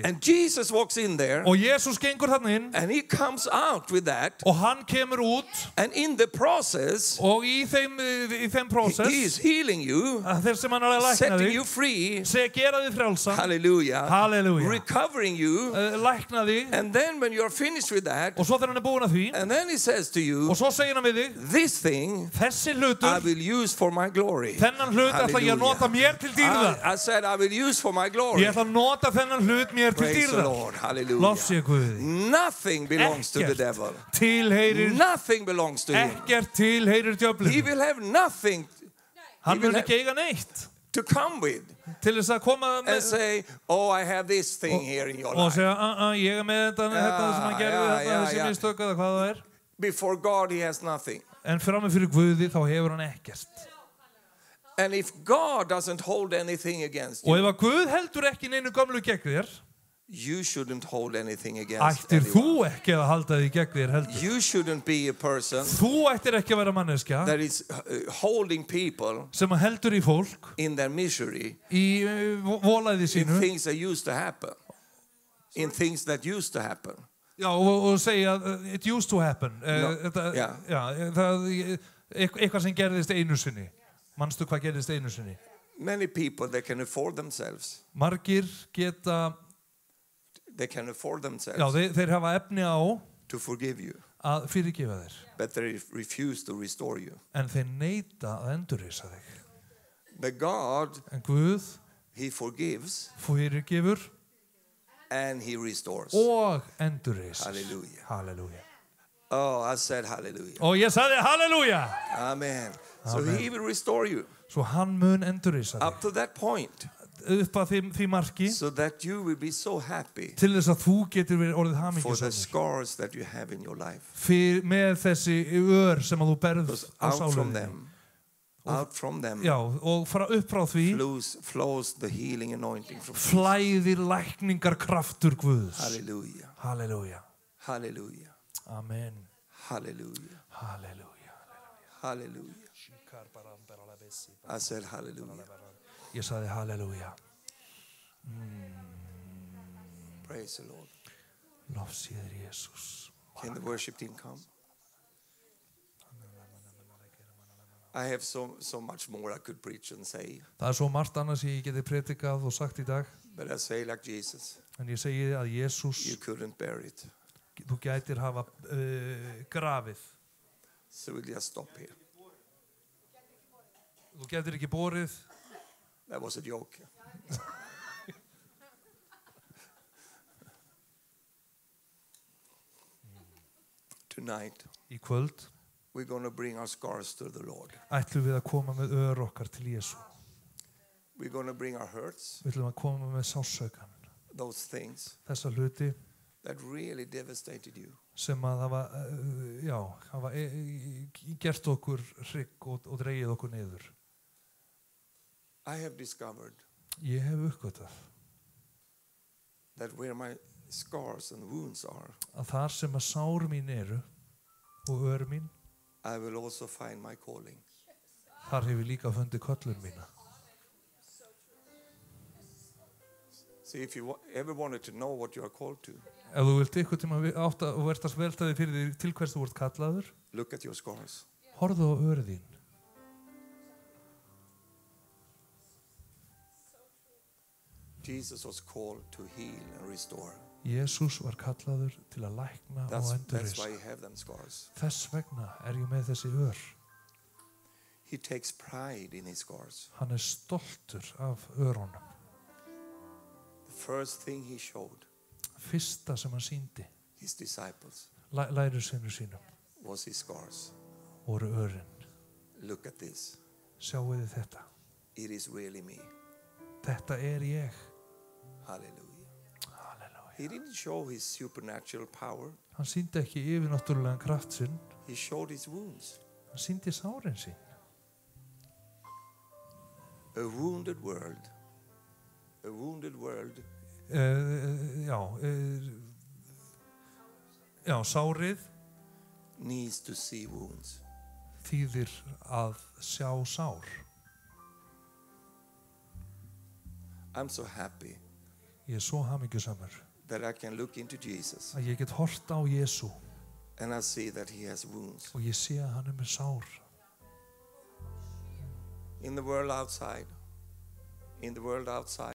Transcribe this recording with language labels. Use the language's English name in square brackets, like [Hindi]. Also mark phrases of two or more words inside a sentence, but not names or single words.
[English] And Jesus walks in there, [Icelandic] Og Jesús gengur þarna inn [English] and He comes out with that, [Icelandic] og hann kemur út [English] and in the process, [Icelandic] og í þeim prósess [English] He is healing you, [Icelandic] að þeir sem hann er að lækna [English] setting [Icelandic] þig [English] you free, [Icelandic] gera þig frjálsan, [English] hallelujah, [Icelandic] Hallelujah. [English] recovering you, [Icelandic] lækna þig [English] and then when you're finished with that, [Icelandic] og svo þegar hann er búinn að því [English] and then He says to you, [Icelandic] og svo segir hann við þig [English] this thing [Icelandic] þessi [English] I [Icelandic] hlutur, [English] will use for my glory. [Icelandic] þennan hlut ætla ég að nota mér til dýrðar. [English] I said I will use for my glory. [Icelandic] Ég ætla að nota þennan hlut mér til [English] Praise the [Icelandic] dýrðar. [English] Lord, hallelujah. [Icelandic] Lof sé Guði. [English] Nothing belongs to the [Icelandic] Ekkert [English] devil. [Icelandic] tilheyrir, [English] Nothing belongs to him. [Icelandic] ekkert tilheyrir [English] He [Icelandic] djöflinu. [English] will have nothing [Icelandic] Hann [English] will [Icelandic] mun ekki eiga neitt [English] to come with [Icelandic] til þess að koma [English] and say, oh, I have this thing here in your [Icelandic] og [English] life. [Icelandic] segja, ég er með þetta sem hann gerði, þessi mistök eða hvað það er. [English] Before God, he has nothing. [Icelandic] En frammi fyrir Guði þá hefur hann ekkert. [English] And if God doesn't hold anything against [Icelandic] Og [English] you, [Icelandic] ef að Guð heldur ekki neinu gömlu gegn þér, [English] You shouldn't hold anything against [Icelandic] ættir þú [English] anyone. [Icelandic] ekki að halda því gegn þér heldur. [English] You shouldn't be a person [Icelandic] Þú ættir ekki að vera manneskja [English] that is holding people [Icelandic] sem að heldur í fólk [English] in their misery, [Icelandic] í volæði [English] in [Icelandic] sínu. [English] things that used to happen. In things that used to happen. [Icelandic] Já, og segja, [English] it used to happen. yeah. [Icelandic] Eitthvað sem gerðist einu sinni. Manstu hvað gerðist einu sinni? [English] Many people, they can afford themselves. [Icelandic] Margir geta, [English] They can afford themselves [Icelandic] já, þeir hafa efni á [English] to forgive you, [Icelandic] að fyrirgefa þér. [English] but they refuse to restore you. [Icelandic] En þeir neita að endurreisa þig. [English] But God, [Icelandic] En Guð [English] He forgives [Icelandic] fyrirgefur [English] and He restores. [Icelandic] og endurreisir. [English] Hallelujah. [Icelandic] Halleluja. [English] Oh, I said hallelujah. [Icelandic] Og ég sagði halleluja. [English] Amen. So [Icelandic] Amen. [English] He will restore you [Icelandic] Svo hann mun endurreisa [English] up [Icelandic] þig. [English] to that point, [Icelandic] Upp að því marki [English] so that you will be so happy [Icelandic] til þess að þú getur verið orðið [English] for the [Icelandic] hamingjusamur [English] scars that you have in your life. [Icelandic] með þessi ör sem að þú berð [English] Because [Icelandic] á [English] out from [Icelandic] sálinni. [English] them, out from them [Icelandic] Já, og upp frá því [English] flows the healing anointing from Jesus. [Icelandic] flæðir lækningarkraftur Guðs. [English] Hallelujah. [Icelandic] Halleluja. [English] Hallelujah. [Icelandic] Amen. [English] Hallelujah. [Icelandic] Halleluja. [English] Hallelujah. I said hallelujah. [Icelandic] Ég sagði halleluja. [English] Praise the Lord. [Icelandic] Lofsíður Jesus. [English] Can the worship team come? I have so much more I could preach and say, [Icelandic] Það svo margt annars ég geti predikað og sagt í dag, [English] but I say like Jesus, [Icelandic] en ég segi að Jesus, [English] you couldn't bear it. [Icelandic] þú gætir hafa grafið. [English] So we'll just stop here. [Icelandic] Þú gætir ekki borið. [English] That was a joke. Tonight, [Icelandic] Í kvöld [English] we're going to bring our scars to the Lord. [Icelandic] ætlum við að koma með ör okkar til Jésu. [English] We're going to bring our hurts, [Icelandic] Við ætlum að koma með sásaukan. [English] those things [Icelandic] Þessa hluti [English] that really devastated you. [Icelandic] sem að hafa gert okkur hrygg og dregið okkur niður. [English] I have discovered [Icelandic] Ég hef uppgötað [English] that where my scars and wounds are, [Icelandic] að þar sem að sár mín eru og ör mín, [English] I will also find my calling. [Icelandic] þar hef ég líka fundið köllun mína. [English] See, if you ever wanted to know what you are called to, [Icelandic] Ef þú vilt ykkur tíma átta og verðast veltaði fyrir því til hvers þú ert kallaður, [English] look at your scars. [Icelandic] horfðu á ör þín. [English] Jesus was called to heal and restore. [Icelandic] Jesús var kallaður til að lækna og [English] That's [Icelandic] endurreisa. [English] why you have them scars. [Icelandic] Þess vegna er ég með þessi ör. [English] He takes pride in his scars. [Icelandic] Hann er stoltur af örunum. [English] The first thing he showed [Icelandic] Fyrsta sem hann sýndi [English] his disciples [Icelandic] lærisveinum sínum [English] was his scars. [Icelandic] voru örin. [English] Look at this. [Icelandic] Sjáu þið þetta. [English] It is really me. [Icelandic] Þetta er ég. [English] Hallelujah. [Icelandic] Halleluja. [English] He didn't show his supernatural power. [Icelandic] Hann sýndi ekki yfirnáttúrulegan kraft sinn. [English] He showed his wounds. [Icelandic] Hann sýndi sárin sín. [English] A wounded world. A wounded world [Icelandic] sárið [English] needs to see wounds. [Icelandic] þýðir að sjá sár. [English] I'm so happy [Icelandic] Ég er svo hamingjusamur [English] that I can look into Jesus [Icelandic] að ég get hort á Jesú [English] and I see that he has wounds. [Icelandic] og ég sé að hann er með sár. [English] In the world outside,